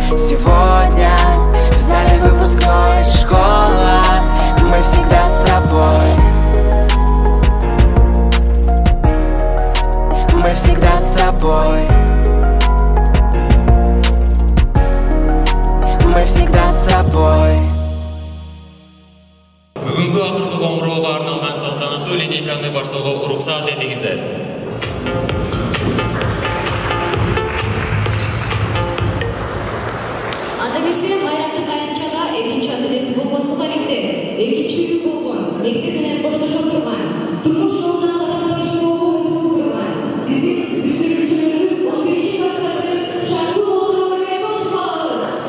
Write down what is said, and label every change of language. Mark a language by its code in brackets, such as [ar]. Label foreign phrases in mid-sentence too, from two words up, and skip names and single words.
[ru] Сегодня в зале выпускной. Школа, мы всегда с тобой. Мы всегда с тобой. Мы всегда с тобой. [ky] Бүгүнкү акыркы коңгуроого арналган салтанаттуу линейканы баштоого уруксаат этиңиздер. Анда эмесе байрамдык аянтчага экинчи адреси болгон мугалимдер, экинчи үйү болгон, мектеп менен коштошо турган, турмуш жолунан кадамдашууга умтулуп турган биздин бүтүрүүчүлөрүбүз 11-чи класстардын Шаркул Олжалы менен кошсуңуз.